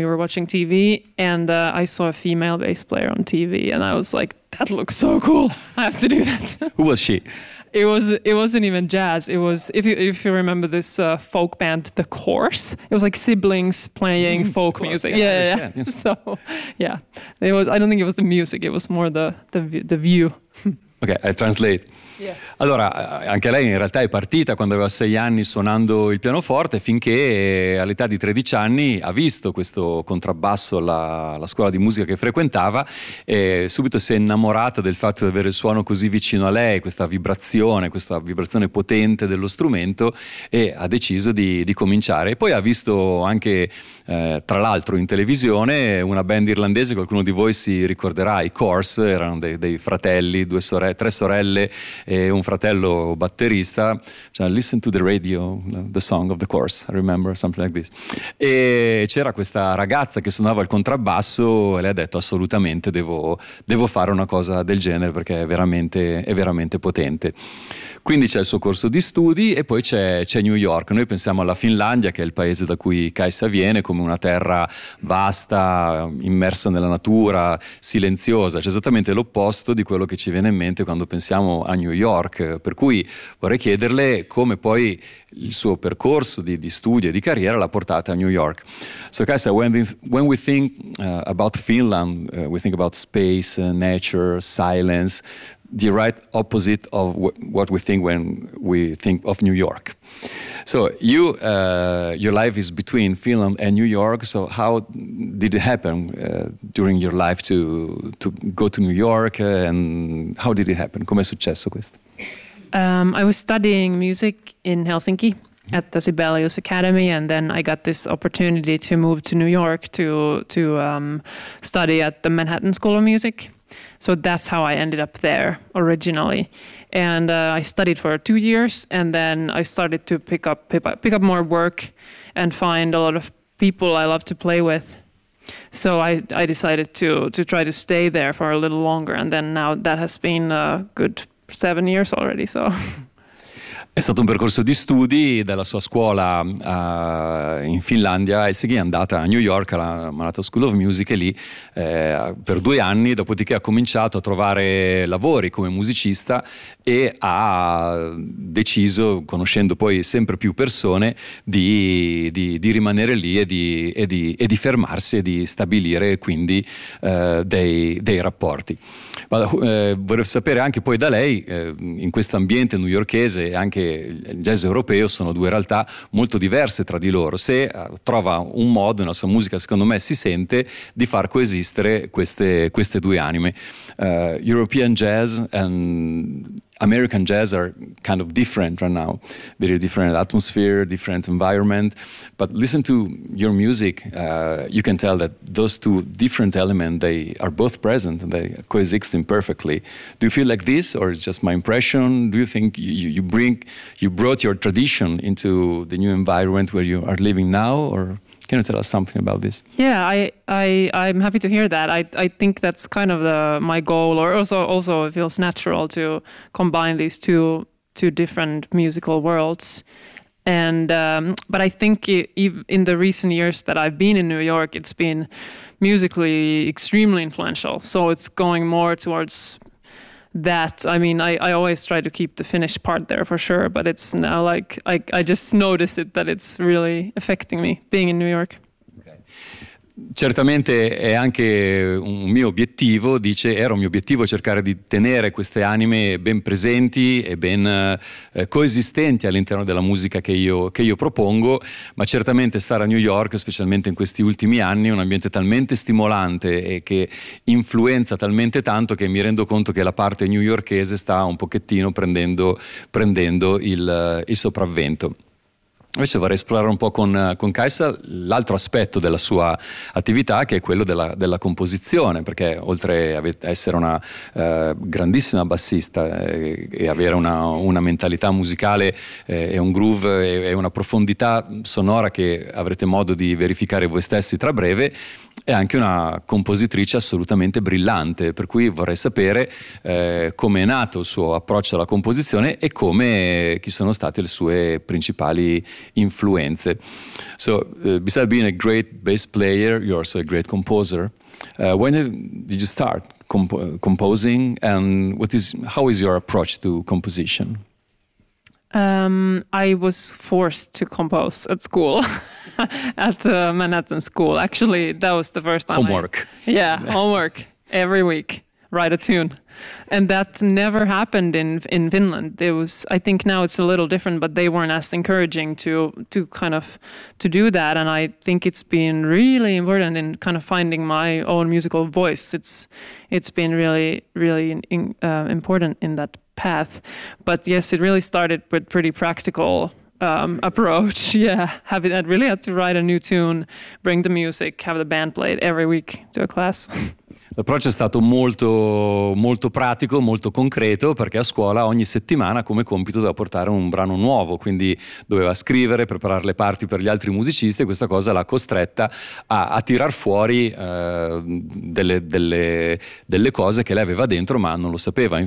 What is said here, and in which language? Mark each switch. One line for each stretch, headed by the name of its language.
English: We were watching TV, and I saw a female bass player on TV, and I was like, that looks so cool. I have to do that. Who was she? It wasn't even jazz. It was, if you remember this folk band, The Corrs. It was like siblings playing folk course, music. Yeah. So, yeah. It was, I don't think it was the music. It was more the view. Ok, I translate. Yeah.
Italian: Allora, anche lei in realtà è partita quando aveva 6 anni suonando il pianoforte, finché all'età di 13 anni ha visto questo contrabbasso alla scuola di musica che frequentava e subito si è innamorata del fatto di avere il suono così vicino a lei, questa vibrazione potente dello strumento, e ha deciso di cominciare. E poi ha visto anche, tra l'altro, in televisione una band irlandese, qualcuno di voi si ricorderà, i Corrs, erano dei fratelli, tre sorelle e un fratello batterista.
English: So I listened to the radio, the song of The Corrs, I remember something like this.
Italian: E c'era questa ragazza che suonava il contrabbasso e le ha detto: assolutamente devo fare una cosa del genere, perché è veramente potente. Quindi c'è il suo corso di studi e poi c'è New York. Noi pensiamo alla Finlandia, che è il paese da cui Kajsa viene, come una terra vasta, immersa nella natura, silenziosa. C'è esattamente l'opposto di quello che ci viene in mente quando pensiamo a New York. Per cui vorrei chiederle come poi il suo percorso di studi e di carriera l'ha portata a New York.
English: So Kajsa, when we think about Finland, we think about space, nature, silence, the right opposite of what we think when we think of New York. So you, your life is between Finland and New York. So how did it happen during your life to go to New York, and how did it happen?
Italian: Come è successo questo?
English: I was studying music in Helsinki at the Sibelius Academy, and then I got this opportunity to move to New York to study at the Manhattan School of Music. So that's how I ended up there originally. And I studied for 2 years, and then I started to pick up more work and find a lot of people I love to play with. So I decided to try to stay there for a little longer, and then now that has been a good 7 years already, so...
Italian: È stato un percorso di studi dalla sua scuola in Finlandia, e si è andata a New York, alla Manhattan School of Music, e lì per 2 anni, dopodiché ha cominciato a trovare lavori come musicista e ha deciso, conoscendo poi sempre più persone, di rimanere lì e di fermarsi e di stabilire quindi dei rapporti. Ma vorrei sapere anche poi da lei, in questo ambiente newyorkese e anche il jazz europeo sono due realtà molto diverse tra di loro, se trova un modo, nella sua musica secondo me si sente, di far coesistere queste due anime.
English: European jazz and American jazz are kind of different right now, very different atmosphere, different environment, but listen to your music, you can tell that those two different elements, they are both present and they coexist perfectly. Do you feel like this, or is just my impression? Do you think you brought your tradition into the new environment where you are living now, or can you tell us something about this? Yeah, I'm happy to hear that. I think that's kind of my goal, or also it feels natural to combine these two different musical worlds. And but I think in the recent years that I've been in New York, it's been musically extremely influential. So it's going more towards that, I mean, I always try to keep the Finnish part there for sure, but it's now like, I just notice it that it's really affecting me being in New York.
Italian: Certamente è anche un mio obiettivo, dice, era un mio obiettivo cercare di tenere queste anime ben presenti e ben coesistenti all'interno della musica che io propongo, ma certamente stare a New York, specialmente in questi ultimi anni, è un ambiente talmente stimolante e che influenza talmente tanto che mi rendo conto che la parte newyorkese sta un pochettino prendendo il sopravvento. Invece vorrei esplorare un po' con Kajsa l'altro aspetto della sua attività, che è quello della composizione, perché oltre a essere una grandissima bassista e avere una mentalità musicale e un groove e una profondità sonora che avrete modo di verificare voi stessi tra breve, è anche una compositrice assolutamente brillante, per cui vorrei sapere come è nato il suo approccio alla composizione e come chi sono state le sue principali influenze.
English: So, besides being a great bass player, you're also a great composer. When did you start composing and how is your approach to composition? I was forced to compose at school, at Manhattan School. Actually, that was the first time. Homework. homework every week. Write a tune, and that never happened in Finland. It was, I think now it's a little different, but they weren't as encouraging to do that. And I think it's been really important in kind of finding my own musical voice. It's been really really important in that path. But yes, it really started with pretty practical approach. Yeah, I really had to write a new tune, bring the music, have the band play it every week to a class.
Italian: L'approccio è stato molto, molto pratico, molto concreto, perché a scuola ogni settimana come compito doveva portare un brano nuovo, quindi doveva scrivere, preparare le parti per gli altri musicisti, e questa cosa l'ha costretta a tirar fuori delle cose che lei aveva dentro ma non lo sapeva.